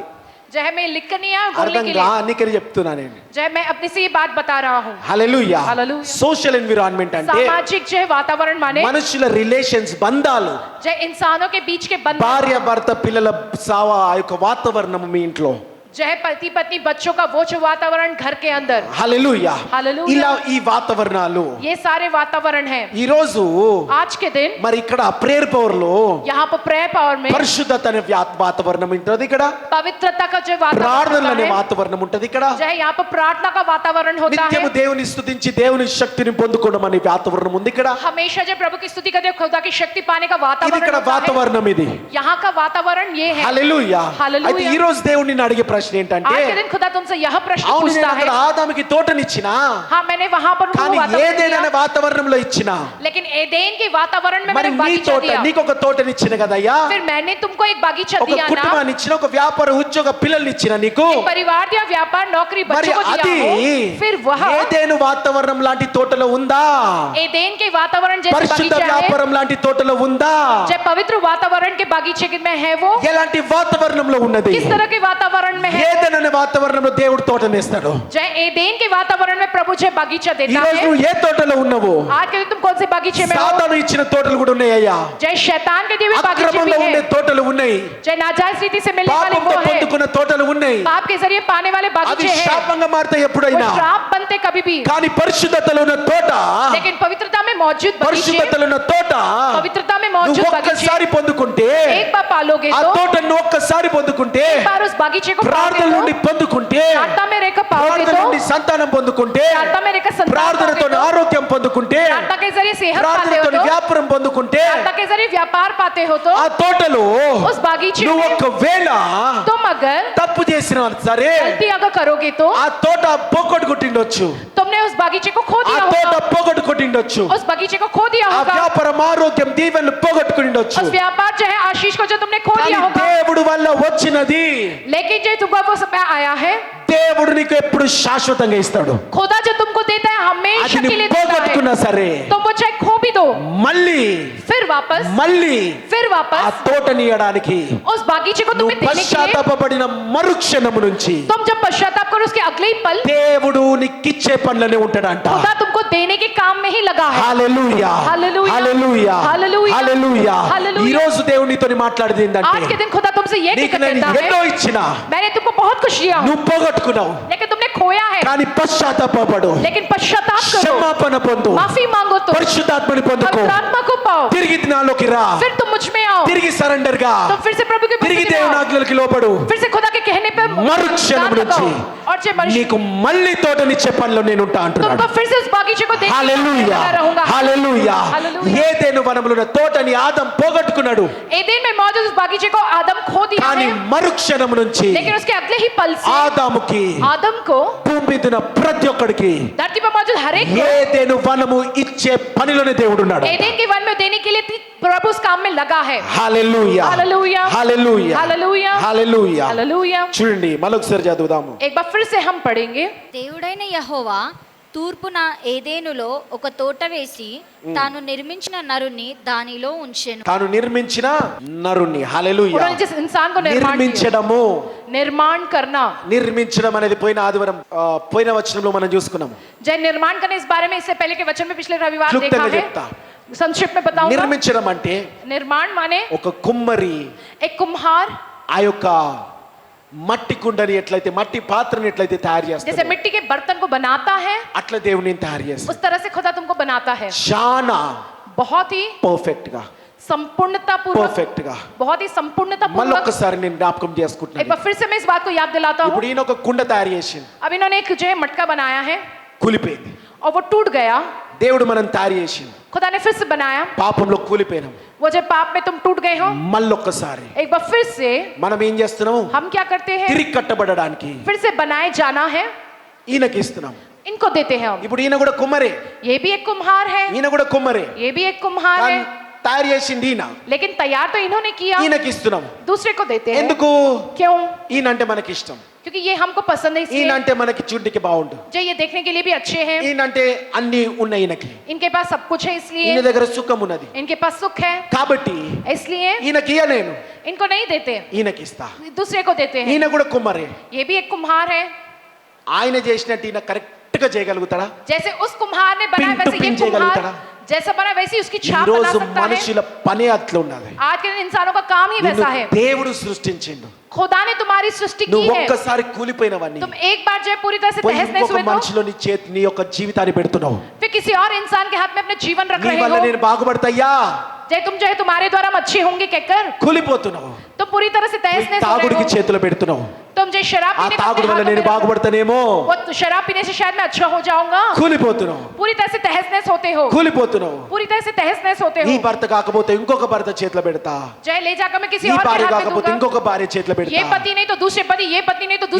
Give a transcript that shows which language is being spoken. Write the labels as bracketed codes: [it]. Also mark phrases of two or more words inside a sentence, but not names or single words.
[hi] जय मैं लिख कर नहीं आया बोलने [te] అర్థం [hi] के लिए, [te] కానికని చెప్తున్నా నేను. [hi] जय मैं अपने से ये बात बता रहा हूँ। [te] హల్లెలూయా. హల్లెలూయా. [en] social environment [te] అంటే [hi] सामाजिक जो है वातावरण माने [te] మనుషుల రిలేషన్స్, బంధాలు, [hi] जय इंसानों के बीच के बंधन, [te] భార్య భర్త పిల్లల ఆ యొక్క వాతావరణము మీ ఇంట్లో. [hi] जय पति पत्नी बच्चों का वो जो वातावरण घर के अंदर, [te] హల్లెలూయా. హల్లెలూయా. ఇలా ఈ వాతావరణాలు [hi] ये सारे वातावरण है। [te] ఈ రోజు [hi] आज के दिन [te] మరి ఇక్కడ [en] prayer power [te] లో [hi] यहाँ पर [en] prayer power [hi] में [te] పరిశుద్ధత అనే వాతావరణం ఉంటుంది. ఇక్కడ [hi] पवित्रता का जो वातावरण [te] ప్రార్థనలు అనే [hi] होता है, [te] వాతావరణం ఉంటుంది. ఇక్కడ [hi] जय यहाँ पर प्रार्थना का वातावरण होता है। [te] నిత్యము దేవుని స్తుతించి దేవుని శక్తిని పొందుకోవడం అనే వాతావరణం ఉంది. ఇక్కడ [hi] हमेशा जब प्रभु की स्तुति करते हो, खुदा की शक्ति पाने का [te] ఇది [hi] वातावरण [te] ఇక్కడ [hi] होता है। [te] వాతావరణం ఇది. [hi] यहाँ का वातावरण ये है। [te] హల్లెలూయా. హల్లెలూయా. అయితే ఈ రోజు దేవుడు నిన్ను అడిగే ప్రశ్న ఏంటంటే, [hi] आज के दिन खुदा तुमसे यह प्रश्न [te] అవును నేను [hi] पूछता है, [te] అక్కడ ఆదాముకి తోటనిచ్చినా, [hi] हाँ मैंने वहां पर उनको [te] కానీ [hi] वातावरण [te] ఏదైనా [hi] दिया, [te] వాతావరణంలో ఇచ్చినా, [hi] लेकिन एदेन के वातावरण में [te] మరి [hi] मैंने [te] నీ [hi] बागीचा [te] తోట [hi] दिया। [te] నీకు ఒక తోటనిచ్చిన కదయ్యా, [hi] फिर मैंने तुमको एक बागीचा [te] ఒక [hi] दिया ना, [te] కుటుంబాన్ని ఇచ్చిన, ఒక వ్యాపార ఉద్యోగ పిల్లల్ని ఇచ్చిన నీకు, [hi] एक परिवार दिया, व्यापार नौकरी [te] మరి [hi] बच्चों को [te] అది [hi] दिया हो, फिर वह [te] ఏదైనా వాతావరణం లాంటి తోటలో ఉందా? [hi] एदेन के वातावरण जैसे [te] పరిశుద్ధ [hi] बागीचा है, [te] వ్యాపారం లాంటి తోటలో ఉందా? [hi] जब पवित्र वातावरण के बागीचे में है वो [te] ఎలాంటి వాతావరణంలో ఉన్నది? [hi] किस तरह के वातावरण में में है। [te] ఏదెన్ అనే వాతావరణంలో దేవుడు తోటనేస్తాడు. [hi] जय एदेन के वातावरण में प्रभु जय बगीचा [te] ఈ [hi] देता [te] రోజు [hi] है। [te] నువ్వు ఏ తోటలో ఉన్నావు? [hi] आज के दिन तुम कौन से बगीचे में हो? [te] సాతాను ఇచ్చిన తోటలు కూడా ఉన్నాయ్యా. [hi] जय शैतान के दिए हुए बगीचे भी [te] అక్రమంలో ఉండే [hi] है। [te] తోటలు ఉన్నాయి. [hi] जय नाजायज रीति से मिलने वाले [te] పాపంతో [hi] वो है। [te] పొందుకున్న తోటలు ఉన్నాయి. [hi] पाप के जरिए पाने वाले [te] అది [hi] बगीचे हैं। [te] శాపంగా మారుతాయి [hi] वो [te] ఎప్పుడైనా. [hi] श्राप बनते कभी भी। [te] కానీ పరిశుద్ధతలో ఉన్న తోట, [hi] लेकिन पवित्रता में मौजूद बगीचे, [te] పరిశుద్ధతలో ఉన్న తోట [hi] पवित्रता में [te] నువ్వు [hi] मौजूद बगीचे [te] ఒక్కసారి పొందుకుంటే, [hi] एक बार पालोगे [te] ఆ [hi] तो, [te] తోటను ఒక్కసారి పొందుకుంటే, [hi] एक बार उस बगीचे को [te] ప్రార్థన [hi] पाओगे [te] నుండి [hi] तो, [te] పొందుకుంటే, [hi] प्रार्थना में रहकर पाओगे [te] ప్రార్థన [hi] तो, [te] నుండి సంతానం పొందుకుంటే, [hi] प्रार्थना में रहकर संतान [te] ప్రార్థనతో [hi] पाओगे तो, [te] ఆరోగ్యం పొందుకుంటే, [hi] प्रार्थना के जरिए सेहत पाते हो [te] ప్రార్థనతో [hi] तो, [te] వ్యాపారం పొందుకుంటే, [hi] प्रार्थना के जरिए व्यापार पाते हो तो, [te] ఆ తోటలో [hi] उस बागीचे [te] నువ్వు [hi] में [te] ఒకవేళ [hi] तुम अगर [te] తప్పు చేసినా సరే, [hi] गलती अगर करोगे तो [te] ఆ తోట పోగొట్టుకుంటుండొచ్చు, [hi] तुमने उस बगीचे को खो [te] ఆ [hi] दिया [te] తోట [hi] होगा, [te] పోగొట్టుకుంటుండొచ్చు, [hi] उस बगीचे को खो दिया [te] ఆ [hi] होगा, [te] వ్యాపారం ఆరోగ్యం దీవెనలు పోగొట్టుకుంటుండొచ్చు. [hi] उस व्यापार जो है आशीष को जो तुमने खो [te] కానీ [hi] दिया होगा। [te] దేవుడు వల్ల వచ్చినది, [hi] लेकिन जो तुमको वो समय आया है, [te] దేవుడు నీకు ఎప్పుడు శాశ్వతంగా ఇస్తాడు. [hi] खुदा जो तुमको देता है हमेशा [te] అది [hi] के लिए [te] నువ్వు [hi] देता है। [te] పోగొట్టుకున్నా సరే, [hi] तुम वो चाहे खो भी दो, [te] మళ్ళీ [hi] फिर वापस [te] ఆ [hi] वापस [te] తోటని ఇయ్యడానికి [hi] उस बागीचे को [te] నువ్వు [hi] तुम्हें देने के लिए, [te] పశ్చాత్తాపపడిన మరుక్షణము నుంచి [hi] तुम जब पश्चाताप करो उसके अगले ही पल [te] దేవుడు నీకిచ్చే పనులనే ఉంటాడంట. [hi] खुदा तुमको देने के काम में ही लगा है। [te] హల్లెలూయా, హల్లెలూయా, హల్లెలూయా, హల్లెలూయా, హల్లెలూయా. హల్లెలూయా. ఈ రోజు దేవుడు నీతో మాట్లాడేది [hi] आज के [te] ఏంటంటే, [hi] दिन खुदा तुमसे ये [te] నీకు [hi] कहता [te] నేను [hi] है, [te] ఎన్నో ఇచ్చినా [hi] मैंने तुमको बहुत कुछ दिया हूँ, [te] నువ్వు పోగొట్టుకున్నావు, [hi] लेकिन तुमने खोया है। [te] కానీ పశ్చాత్తాపపడు, [hi] लेकिन पश्चाताप करो, [te] క్షమాపణ పొందు, [hi] माफी मांगो तो [te] పరిశుద్ధాత్మని పొందుకో, [hi] पवित्र आत्मा को पाओ, [te] తిరిగి నాలోకి రా, [hi] फिर तुम मुझ में आओ, [te] తిరిగి సరెండర్ గా, [hi] तुम फिर से प्रभु के [te] తిరిగి [hi] मसीह में [te] దేవుని [hi] आओ, [te] ఆజ్ఞలకి లోపడు. [hi] फिर से खुदा के कहने पे [te] మరుక్షణం [hi] कान [te] నుంచి [hi] लगाओ, और जो मनुष्य [te] నీకు మళ్ళీ తోటనిచ్చే పనిలో నేను ఉంటా అంటున్నాడు. [hi] तुमको फिर से उस बागीचे को देखने [te] హల్లెలూయా, [hi] लगा रहूंगा। [te] హల్లెలూయా. హల్లెలూయా. ఏదెను వనములో ఉన్న తోటని ఆదం పోగొట్టుకున్నాడు, [hi] एदेन में मौजूद उस बागीचे को आदम खो दिया [te] కానీ [hi] है, [te] మరుక్షణం నుంచి [hi] लेकिन उसके अगले ही पल से [te] ఆదాముకి, [hi] आदम को [te] భూమి మీద ఉన్న ప్రతి ఒక్కడికి [hi] धरती पर मौजूद हर एक को [te] ఏదెను వనము ఇచ్చే పనిలోనే దేవుడు ఉన్నాడు. एदेन के वन में देने के लिए प्रभु उस काम में लगा है। హల్లెలూయా, హల్లెలూయా, హల్లెలూయా, హల్లెలూయా, హల్లెలూయా. [hi] हालेलुया। [te] చూడండి మరొకసారి చదువుదాము. [hi] एक बार फिर से हम पढ़ेंगे। [te] దేవుడైన యెహోవా తూర్పున ఏదేనులో ఒక తోట వేసి తాను నిర్మించిన నరుని దానిలో ఉంచెను. తాను నిర్మించిన నరుణ్ణి, హల్లెలూయా. [hi] उन्होंने जिस इंसान को निर्माण किया, [te] నిర్మించడము, [hi] निर्माण करना, [te] నిర్మించడం అనేది పోయిన ఆదివారం పోయిన వచనంలో మనం చూసుకున్నాము. [hi] जय निर्माण करने इस बारे में इससे पहले के वचन में पिछले रविवार देखा [te] క్లుప్తంగా [hi] है। [te] చెప్తా. [hi] संक्षिप्त में बताऊंगा। [te] నిర్మించడం అంటే [hi] निर्माण माने [te] ఒక కుమ్మరి [hi] एक कुम्हार [te] ఆ యొక్క మట్టి కుండని ఎట్లయితే, మట్టి పాత్రని ఎట్లయితే తయారు [hi] जैसे [te] చేస్తాడు, [hi] मिट्टी के बर्तन को बनाता है, [te] అట్లా దేవుని తయారు చేస్తాడు. [hi] उस तरह से खुदा तुमको बनाता है। [te] చాలా [hi] बहुत ही [te] పర్ఫెక్ట్ గా, [hi] संपूर्णता पूर्वक, [te] పర్ఫెక్ట్ గా. [hi] बहुत ही संपूर्णता पूर्वक। [te] మళ్ళొక్కసారి నేను జ్ఞాపకం [hi] एक [te] చేసుకుంటున్నాను. [hi] बार फिर से मैं इस बात को याद दिलाता हूँ। [te] ఇప్పుడు ఈయన ఒక కుండ తయారు చేసింది, [hi] अब इन्होंने एक जो है मटका बनाया है [te] కూలిపోయింది. [hi] और वो टूट गया। [te] దేవుడు మనం తయారు చేసింది, [hi] खुदा ने फिर से बनाया। [te] పాపంలో కూలిపోయినాం. [hi] वो जब पाप में तुम टूट गए हो, [te] మళ్ళొక్కసారి [hi] एक बार फिर से [te] మనం ఏం చేస్తున్నాము, [hi] हम क्या करते हैं, [te] తిరిగి కట్టబడడానికి [hi] फिर से बनाए जाना है, [te] ఈయనకి ఇస్తున్నాం. [hi] इनको देते हैं हम। [te] ఇప్పుడు ఈయన కూడా కుమ్మరే, [hi] ये भी एक कुम्हार है, [te] ఈయన కూడా కుమ్మరే, [hi] ये भी एक कुम्हार [te] కానీ [hi] है, [te] తయారు చేసింది ఈయన, [hi] लेकिन तैयार तो इन्होंने किया, [te] ఈయనకి ఇస్తున్నాం. [hi] दूसरे को देते हैं। [te] ఎందుకు? [hi] क्यों? [te] ఈయన అంటే మనకి ఇష్టం, [hi] क्योंकि ये हमको पसंद है, [te] ఈయన [hi] इसलिए [te] అంటే మనకి చూడ్డికి బాగుండు, [hi] जो ये देखने के लिए भी अच्छे हैं, [te] ఈయన అంటే అన్ని ఉన్నాయి ఈయనకి, [hi] इनके पास सब कुछ है, [te] ఈయన [hi] इसलिए [te] దగ్గర సుఖం ఉన్నది [hi] इनके पास सुख है, [te] కాబట్టి [hi] इसलिए [te] ఈయనకి ఇయ్య, నేను [hi] इनको नहीं देते, [te] ఈయనకి ఇస్తా. [hi] दूसरे को देते हैं। [te] ఈయన కూడా కుమ్మరే, [hi] ये भी एक कुम्हार है, [te] ఆయన చేసినట్టు ఈయన కరెక్ట్ గా చేయగలుగుతాడా? [hi] जैसे उस कुम्हार ने बनाया [en] pin to [hi] वैसे ये पिन कुम्हार [te] చేయగలుగుతాడా? [hi] जैसा बना वैसे ही उसकी [te] ఈ [hi] छाप बना [te] రోజు [hi] सकता है। [te] మనుషుల పనే అట్లా ఉన్నది. [hi] आज के दिन इंसानों का काम ही [te] నిన్ను [hi] वैसा है। [te] దేవుడు సృష్టించిండు, [hi] खुदा ने तुम्हारी सृष्टि की [te] నువ్వు [hi] है, [te] ఒక్కసారి కూలిపోయినవన్నీ [hi] तुम एक बार जो है पूरी तरह से [te] పోయి [hi] तहस नहस [te] ఇంకొక [hi] हुए तो [te] మనిషిలో నీ చేతి నీ యొక్క జీవితాన్ని పెడుతున్నావు. [hi] फिर किसी और इंसान के हाथ में अपने जीवन रख [te] నీ [hi] रहे [te] వల్ల [hi] हो। [te] నేను బాగుపడతాయ్యా, [hi] जय तुम जो है तुम्हारे द्वारा हम अच्छे होंगे कहकर [te] కూలిపోతున్నావు. [hi] तुम पूरी तरह से तहस नहस हो [te] తాగుడికి [hi] रहे हो। [te] చేతులు పెడుతున్నావు, [hi] तुम जो शराब [te] ఆ [hi] पीने को [te] తాగుడు [hi] अपने [te] వల్ల [hi] हाथों [te] నేను [hi] में रख- [te] బాగుపడతానేమో, [hi] वो तो शराब पीने से शायद मैं अच्छा हो जाऊंगा, [te] కూలిపోతున్నావు, [hi] पूरी तरह से तहस नहस होते हो, [te] కూలిపోతున్నావు. [hi] पूरी तरह से तहस नहस होते [te] నీ [hi] हो। [te] భర్త కాకపోతే ఇంకొక భర్త చేతిలో పెడతా, [hi] जय ले जाकर मैं किसी [te] నీ [hi] और के [te] భార్య [hi] हाथ में [te] కాకపోతే [hi] दूंगा, [te] ఇంకొక భార్య చేతిలో [hi] ये [te] పెడతా, [hi] पति नहीं तो दूसरे पति, ये पत्नी नहीं तो